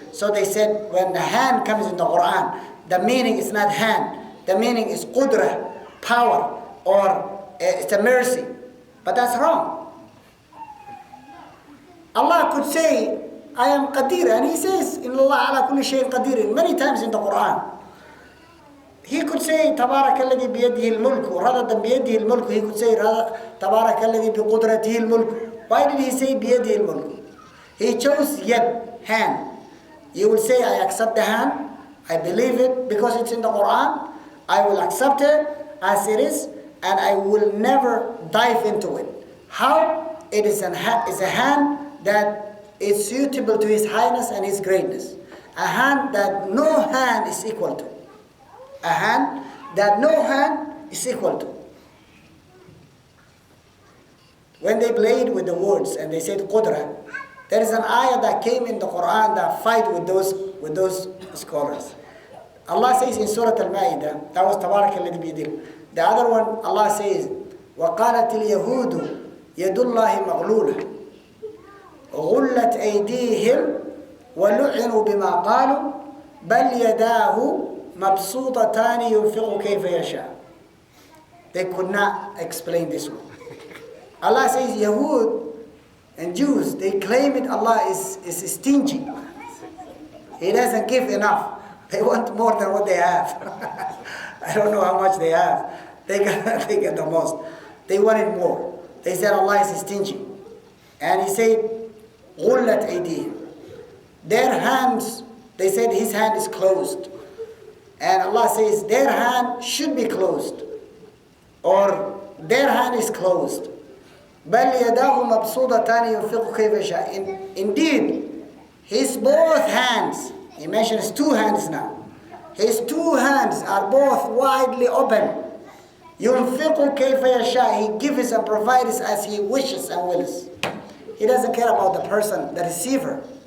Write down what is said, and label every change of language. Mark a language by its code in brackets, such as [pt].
[en] So they said when the hand comes in the Quran, the meaning is not hand. The meaning is qudra, power, or it's a mercy. But that's wrong. Allah could say, I am Qadir, and He says, in Allah ala kulli shayin Qadir, many times in the Quran. [ar] He could say, تَبَارَكَ الَّذِي بِيَدِهِ الْمُلْكُ. Rather than بِيَدِهِ الْمُلْكُ, He could say, تَبَارَكَ الَّذِي بِقُدْرَتِهِ الْمُلْكُ. [en] Why did He say بِيَدِهِ الْمُلْكُ? He chose yad, hand. You will say, I accept the hand, I believe it because it's in the Quran, I will accept it as it is, and I will never dive into it. How? It is a hand that is suitable to His Highness and His greatness. A hand that no hand is equal to. A hand that no hand is equal to. When they played with the words and they said Qudra, there is an ayah that came in the Quran that fight with those scholars. Allah says in Surah Al-Ma'idah, that was Tabarak alladhi biyadihi. [ar] The other one, Allah says, وَقَالَتِ الْيَهُودُ يَدُ اللَّهِ مَغْلُولَةٌ غُلَّتْ أَيْدِيهِمْ وَلُعِنُوا بِمَا قَالُوا بَلْ يَدَاهُ مَبْسُوطَتَانِ يُنْفِقُ كَيْفَ يَشَاءُ. [en] They could not explain this one. Allah says Yahud and Jews, they claim it Allah is stingy. He doesn't give enough. They want more than what they have. I don't know how much they have. They get the most. They wanted more. They said Allah is stingy. And He said, غُلَّتْ أَيْدِيهِمْ. Their hands, they said His hand is closed. And Allah says their hand should be closed. Or their hand is closed. [ar] بل يداه مبسوطتان ينفق كيف يشاء. [en] Indeed, his both hands, he mentions two hands now. His two hands are both widely open. [ar] ينفق كيف يشاء. [en] He gives and provides as he wishes and wills. He doesn't care about the person, the receiver.